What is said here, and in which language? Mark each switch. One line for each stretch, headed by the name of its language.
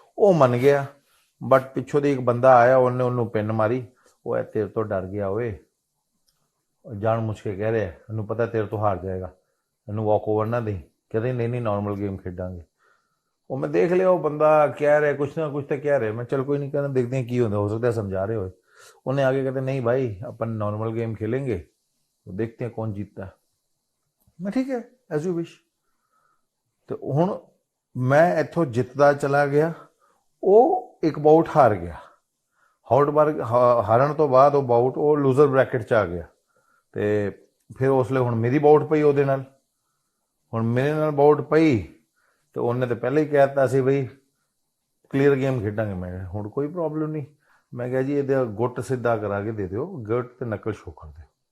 Punjabi: ਉਹ ਮੰਨ ਗਿਆ, ਬਟ ਪਿੱਛੋਂ ਦੀ ਇੱਕ ਬੰਦਾ ਆਇਆ, ਉਹਨੇ ਉਹਨੂੰ ਪਿੰਨ ਮਾਰੀ। ਉਹ ਤੇਰੇ ਤੋਂ ਡਰ ਗਿਆ ਓਏ, ਜਾਣ ਮੁੱਛ ਕੇ ਕਹਿ ਰਿਹਾ ਇਹਨੂੰ ਪਤਾ ਤੇਰੇ ਤੋਂ ਹਾਰ ਜਾਏਗਾ, ਇਹਨੂੰ ਵਾਕ ਓਵਰ ਨਾ ਦੇ। ਕਹਿੰਦੇ ਨਹੀਂ ਨਾਰਮਲ ਗੇਮ ਖੇਡਾਂਗੇ। ਉਹ ਮੈਂ ਦੇਖ ਲਿਆ ਉਹ ਬੰਦਾ ਕਹਿ ਰਿਹਾ ਕੁਛ ਨਾ ਕੁਛ ਤਾਂ ਕਹਿ ਰਿਹਾ। ਮੈਂ ਚਲ ਕੋਈ ਨਹੀਂ, ਕਹਿੰਦਾ ਦੇਖਦੇ ਹਾਂ ਕੀ ਹੁੰਦਾ, ਹੋ ਸਕਦਾ ਸਮਝਾ ਰਹੇ ਹੋਏ।
Hindi: ਉਹਨੇ आगे कहते नहीं भाई अपन नॉर्मल गेम खेलेंगे तो देखते हैं कौन जीतता है।
Punjabi: मैं ठीक है
English: As you wish.
Punjabi: तो हुण मैं इत्थों जितदा चला गया, ਉਹ ਇੱਕ ਬਾਊਟ ਹਾਰ ਗਿਆ। ਹਾਊਟਬਰਗ ਹਾਰਨ ਤੋਂ ਬਾਅਦ ਉਹ ਬਾਊਟ ਉਹ ਲੂਜ਼ਰ ਬ੍ਰੈਕਟ ਚ ਆ ਗਿਆ। ਤੇ ਫਿਰ ਉਸ ਲਈ ਹੁਣ ਮੇਰੀ ਬਾਊਟ ਪਈ ਉਹਦੇ ਨਾਲ। ਹੁਣ ਮੇਰੇ ਨਾਲ ਬਾਊਟ ਪਈ ਤੇ ਉਹਨੇ ਤਾਂ ਪਹਿਲਾਂ ਹੀ ਕਹਿ ਦਿੱਤਾ ਸੀ ਬਈ ਕਲੀਅਰ ਗੇਮ ਖੇਡਾਂਗੇ। ਮੈਂ ਕਿਹਾ ਹੁਣ ਕੋਈ ਪ੍ਰੋਬਲਮ ਨਹੀਂ। ਮੈਂ ਕਿਹਾ ਜੀ ਇਹਦਾ ਗੁੱਟ ਸਿੱਧਾ ਕਰਾ ਕੇ ਦੇ ਦਿਓ, ਗੁੱਟ ਤੇ ਨਕਲ ਸ਼ੋ ਕਰ ਦਿਓ।